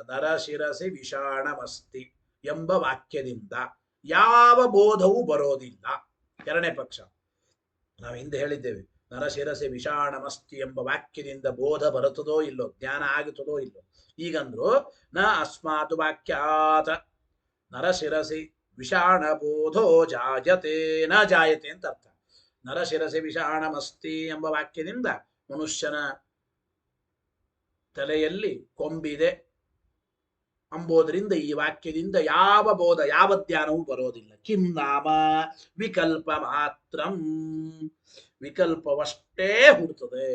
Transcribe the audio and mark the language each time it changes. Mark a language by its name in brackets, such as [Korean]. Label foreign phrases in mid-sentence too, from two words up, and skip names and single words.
[Sanskrit] ನರಶಿರಸಿ ವಿಷಾಣಮಸ್ತಿ [Kannada] ಎಂಬ ವಾಕ್ಯದಿಂದ ಯಾವ ಬೋಧವೂ ಬರೋದಿಲ್ಲ. ಎರಡನೇ ಪಕ್ಷ. ನಾವು ಹಿಂದೆ ಹೇಳಿದ್ದೇವೆ, [Sanskrit] ನರಶಿರಸಿ ವಿಷಾಣಮಸ್ತಿ [Kannada] ಎಂಬ ವಾಕ್ಯದಿಂದ ಬೋಧ ಬರುತ್ತದೋ ಇಲ್ಲೋ, ಜ್ಞಾನ ಆಗುತ್ತದೋ ಇಲ್ಲೋ. [Sanskrit] ಈಗಂದ್ರು ನ ಅಸ್ಮಾತ್ ವಾಕ್ಯಾತ್ ನರಶಿರಸಿ ವಿಷಾಣ ಬೋಧೋ ಜಾಯತೆ ನ ಜಾಯತೆ [Kannada] ಅಂತ ಅರ್ಥ. [Sanskrit] ನರಶಿರಸಿ ವಿಷಾಣಮಸ್ತಿ [Kannada] ಎಂಬ ವಾಕ್ಯದಿಂದ ಮನುಷ್ಯನ ತಲೆಯಲ್ಲಿ ಕೊಂಬಿದೆ ಅಂಬೋದರಿಂದ ಈ ವಾಕ್ಯದಿಂದ ಯಾವ ಬೋಧ, ಯಾವ ಜ್ಞಾನವೂ ಬರೋದಿಲ್ಲ. [Sanskrit] ಕಿಂ ನಾಮ ವಿಕಲ್ಪ ಮಾತ್ರಂ, [Kannada] ವಿಕಲ್ಪವಷ್ಟೇ ಹುಡ್ತದೆ.